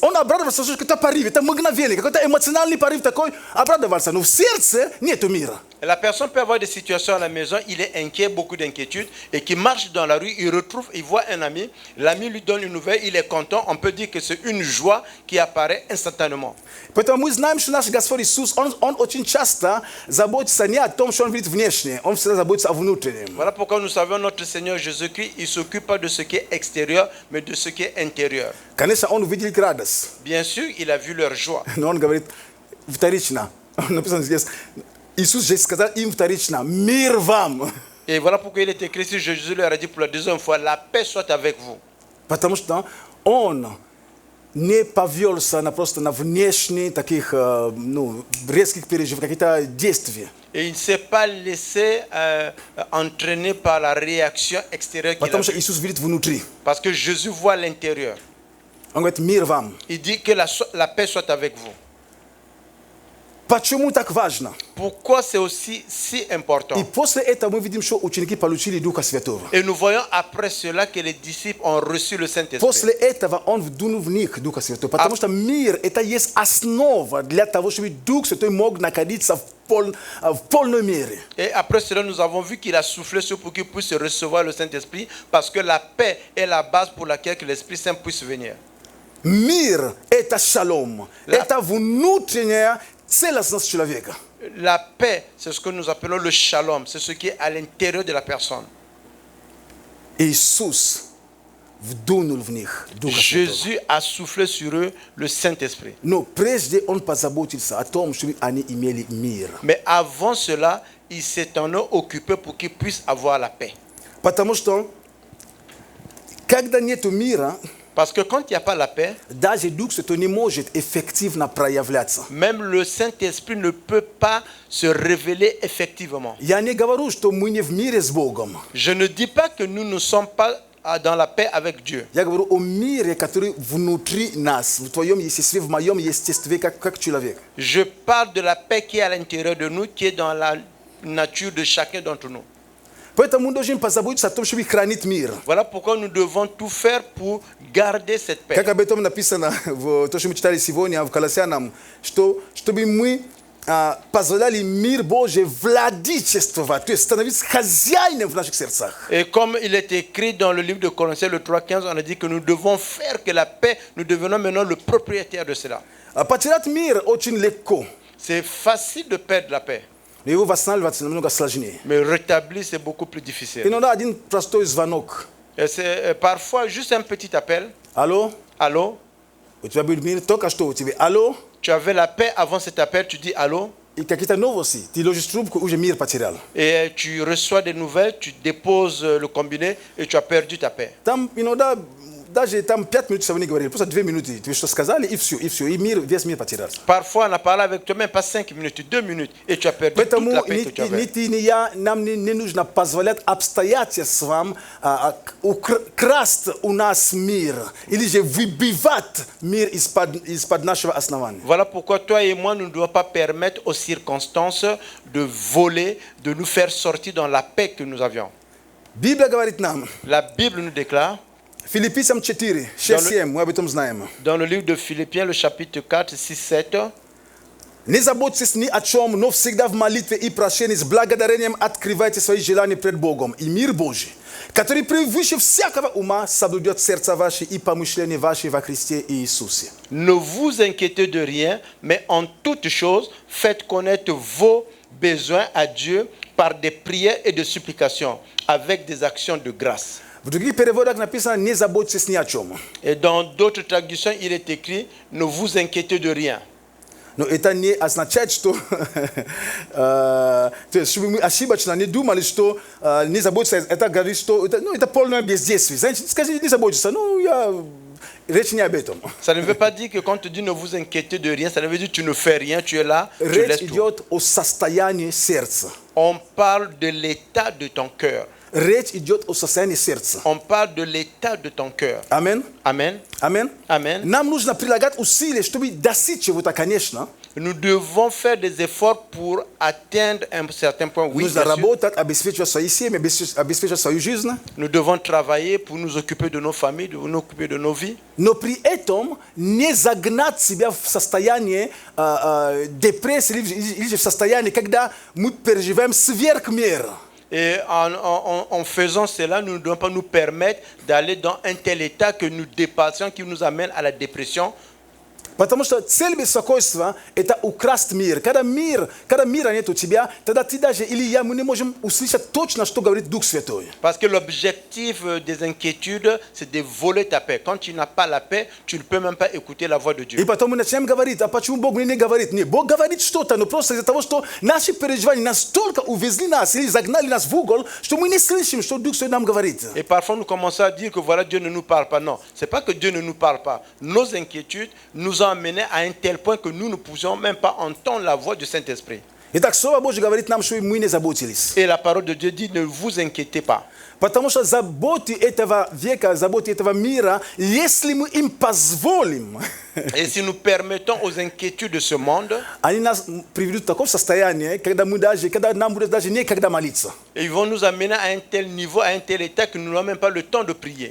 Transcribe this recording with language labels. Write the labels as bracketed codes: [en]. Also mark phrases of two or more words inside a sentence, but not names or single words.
[ru] Он обрадовался, что какой-то порыв, это мгновение, какой-то эмоциональный порыв такой, обрадовался. Но в сердце нету мира. [fr] La personne peut avoir des situations à la maison, il est inquiet, beaucoup d'inquiétude, et qui marche dans la rue, il retrouve, il voit un ami, l'ami lui donne une nouvelle, il est content, on peut dire que c'est une joie qui apparaît instantanément. [ru] Поэтому мы знаем, что наш Господь Иисус, Он очень часто заботится не о том, что Он видит внешне, Он всегда заботится о внутреннем. [fr] Voilà pourquoi nous savons notre Seigneur Jésus-Christ, il ne s'occupe pas de ce qui est extérieur, mais de ce qui est intérieur. [ru] Конечно, Он увидел их радость, [fr] Bien sûr, il a vu leur joie. [ru] но Он говорит вторично. Написано здесь, Иисус же сказал им вторично, мир вам. [fr] Et voilà pourquoi il est écrit, si Jésus leur a dit pour la deuxième fois, la paix soit avec vous. [ru] Потому что Он не повелся на просто на внешние таких резких переживаний, какие-то действия. [fr] Et il ne s'est pas laissé entraîner par la réaction extérieure qu'il a [ru] Потому что [fr] vue. [ru] Иисус видит внутри. [fr] Parce que Jésus voit l'intérieur. [ru] Он говорит, мир вам. [fr] Il dit que la paix soit avec vous. [ru] Почему так важно? [fr] Pourquoi c'est aussi si important? [ru] И после этого мы видим, что ученики получили Духа Святого. [fr] Et nous voyons après cela que les disciples ont reçu le Saint-Esprit. [ru] После этого Он вдунул в них Духа Святого. Потому что мир – это есть основа для того, чтобы Дух Святой мог находиться в полной мере. [fr] Et après cela, nous avons vu qu'il a soufflé sur pour qu'ils puissent recevoir le Saint-Esprit, parce que la paix est la base pour laquelle que l'Esprit Saint puisse venir. [ru] Мир – это шалом. Это внутренняя целостность человека. [fr] La paix, c'est ce que nous appelons le shalom, c'est ce qui est à l'intérieur de la personne. [ru] Иисус вдунул в них Духа Святого. [fr] Jésus a soufflé sur eux le Saint-Esprit. [ru] Но прежде Он позаботился о том, чтобы они имели мир. [fr] Mais avant cela, il s'est en eux occupé pour qu'ils puissent avoir la paix. [ru] Потому что, когда нету мира, [fr] Parce que quand il n'y a pas la paix, [ru] даже Дух Святой не может эффективно проявляться. [fr] même le Saint-Esprit ne peut pas se révéler effectivement. [ru] Я не говорю, что мы не в мире с Богом. [fr] Je ne dis pas que nous ne sommes pas dans la paix avec Dieu. [ru] Я говорю о мире, который внутри нас, в твоем естестве, в моем естестве, как человек. [fr] Je parle de la paix qui est à l'intérieur de nous, qui est dans la nature de chacun d'entre nous. [ru] Поэтому мы должны позаботиться о том, чтобы хранить мир. [fr] Voilà pourquoi nous devons tout faire pour garder cette paix. [ru] Как об этом написано в то, что мы читали сегодня в Колоссянам, что чтобы мы позволяли мир Божий владычествовать, то есть становиться хозяином в наших сердцах. [fr] Et comme il est écrit dans le livre de Colossiens, le 3:15, on a dit que nous devons faire que la paix, nous devenons maintenant le propriétaire de cela. [ru] Потерять мир очень легко. [fr] C'est facile de perdre la paix, [ru] Но его восстанавливать намного сложнее. [fr] mais rétablir, c'est beaucoup plus difficile. [ru] Иногда один простой звонок. [fr] Et c'est parfois juste un petit appel. [ru] Алло, [fr] Allô? [ru] у тебя был мир, только что у тебя. Алло, [fr] Tu avais la paix avant cet appel, tu dis allô? [ru] и какие-то новости. Ты ложишь трубку, уже мир потерял. [fr] Et tu reçois des nouvelles, tu déposes le combiné et tu as perdu ta paix. [ru] Там иногда даже там 5 минут вы не говорили, просто 2 минуты. Ты что сказали, и все, и мир, весь мир потерялся. [fr] Parfois, on a parlé avec toi, même pas 5 minutes, 2 minutes, et tu as perdu toute [ru] Поэтому [fr] la paix que [ru] ни [fr] tu avais. [ru] ты, ни я, нам не нужно позволять обстоятельствам красть у нас мир, или же выбивать мир из-под нашего основания. [fr] Voilà pourquoi toi et moi, nous ne devons pas permettre aux circonstances de voler, de nous faire sortir dans la paix que nous avions. [ru] Библия говорит нам, [fr] La Bible nous déclare, [ru] Филиппийцам 4, 6-7, мы об этом знаем. [fr] dans le livre de Philippiens, le chapitre 4, 6-7, [ru] Не заботьтесь ни о чем, но всегда в молитве и прошении с благодарением открывайте свои желания пред Богом. И мир Божий, который превыше всякого ума, соблюдет сердца ваши и помышления ваши во Христе Иисусе. [fr] ne vous inquiétez de rien, mais en toutes choses, faites connaître vos besoins à Dieu par des prières et des supplications, avec des actions de grâce. [ru] В других переводах написано «Не заботьтесь ни о чем». [fr] Et dans d'autres traductions, il est écrit, ne vous inquiétez de rien. [ru] Но это не означает, что то есть, чтобы мы ошибочно не думали, что не заботиться, это говорит, что это полное бездействие. Знаете, скажите, не заботиться, речь не об этом. [fr] Ça ne veut pas dire que quand on te dit ne vous inquiétez de rien, ça ne veut dire que tu ne fais rien, tu es là, tu [ru] Речь [fr] laisses tout. [ru] идет о состоянии сердца. [fr] On parle de l'état de ton cœur. [ru] Речь идет о состоянии сердца. [fr] On parle de l'état de ton cœur. [ru] Амин. [fr] Amen. [ru] Амин. [fr] Amen. [ru] Нам нужно прилагать усилия, чтобы достичь чего-то, конечно. [fr] nous devons faire des efforts pour atteindre un certain point. Oui, [ru] Нужно [fr] bien sûr. [ru] работать, обеспечивать свои семьи, обеспечивать свою жизнь. [fr] Nous devons travailler pour nous occuper de nos familles, de nous occuper de nos vies. [ru] Но при этом не загнать себя в состояние депрессии или же в состояние, когда мы переживаем сверх меры. [fr] Et en faisant cela, nous ne devons pas nous permettre d'aller dans un tel état que nous dépassions, qui nous amène à la dépression. [ru] Потому что цель беспокойства – это украсть мир. Когда мира нет у тебя, тогда ты даже, или я, мы не можем услышать точно, что говорит Дух Святой. [fr] Parce que l'objectif des inquiétudes, c'est de voler ta paix. Quand tu n'as pas la paix, tu ne peux même pas écouter la voix de Dieu. [ru] И потом мы начинаем говорить, а почему Бог мне не говорит? Нет, Бог говорит что-то, но просто из-за того, что наши переживания настолько увезли нас или загнали нас в угол, что мы не слышим, что Дух Святой нам говорит. [fr] Et parfois, nous commençons à dire que voilà, Dieu ne nous parle pas. Non, ce n'est pas que Dieu ne nous parle pas. Nos inquiétudes nous ont amenés à un tel point que nous ne pouvions même pas entendre la voix du Saint-Esprit. [ru] Итак, Слово Божье говорит нам, что мы не заботились. [fr] Et la parole de Dieu dit, ne vous inquiétez pas. [ru] Потому что заботы этого века, заботы этого мира, если мы им позволим, [fr] Et si nous permettons aux inquiétudes de ce monde, [ru] они нас приведут в такое состояние, когда нам будет даже некогда молиться. [fr] ils vont nous amener à un tel niveau, à un tel état que nous n'avons même pas le temps de prier.